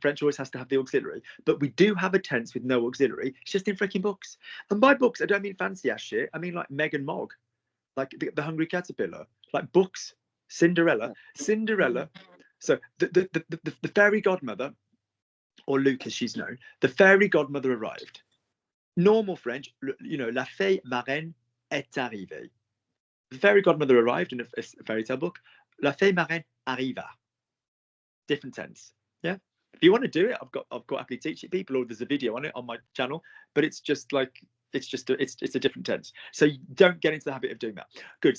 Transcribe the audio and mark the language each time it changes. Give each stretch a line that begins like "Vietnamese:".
English: French always has to have the auxiliary, but we do have a tense with no auxiliary. It's just in freaking books. And by books, I don't mean fancy ass shit. I mean like Meg and Mog, like the Hungry Caterpillar, like books, Cinderella. So the fairy godmother, or Luke as she's known, the fairy godmother arrived. Normal French, you know,
French: la fée marraine est arrivée.
English: The fairy godmother arrived in a fairy tale book.
French: La fée marraine arriva.
English: Different tense. Yeah. If you want to do it, I've got happily teach it people, or there's a video on it on my channel. But it's just like it's a different tense. So you don't get into the habit of doing that. Good.